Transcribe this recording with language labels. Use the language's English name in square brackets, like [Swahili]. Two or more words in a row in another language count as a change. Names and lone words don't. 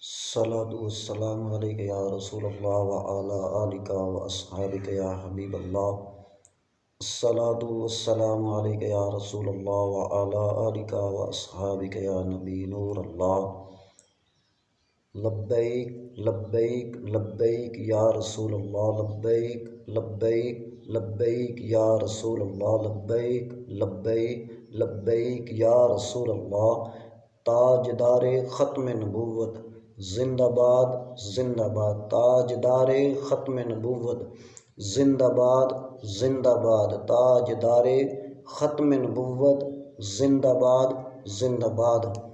[Arabic] الصلاة والسلام عليك يا رسول الله و على آلك و أصحابك يا حبيب الله. الصلاة والسلام عليك يا رسول الله و على آلك و أصحابك يا نبي نور الله. لبيك لبيك لبيك يا رسول الله، لبيك لبيك لبيك يا رسول الله، لبيك لبيك لبيك يا رسول الله. [Urdu] تاجدار ختم نبوت زندہ باد زندہ باد، تاجدار ختم نبوت زندہ باد زندہ باد، تاجدار ختم نبوت زندہ باد زندہ باد.